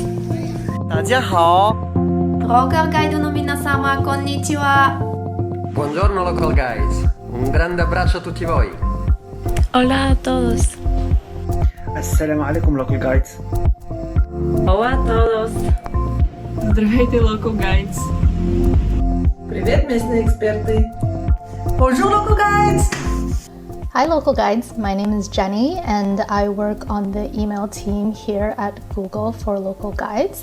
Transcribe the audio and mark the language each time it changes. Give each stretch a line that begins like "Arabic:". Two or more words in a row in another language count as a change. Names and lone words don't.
Chinese: 大家好
Japanese: Local Guide の皆様、こんにちは
Italian: Buongiorno Local Guides. Un grande abbraccio a tutti voi.
Spanish: Hola a todos.
Arabic: السلام عليكم, Local Guides.
Spanish: Hola a todos. Здравейте, Local Guides.
Russian: Привет, местные эксперты.
French: Bonjour, Local Guides.
English: Hi Local Guides, my name is Jenny and I work on the email team here at Google for Local Guides.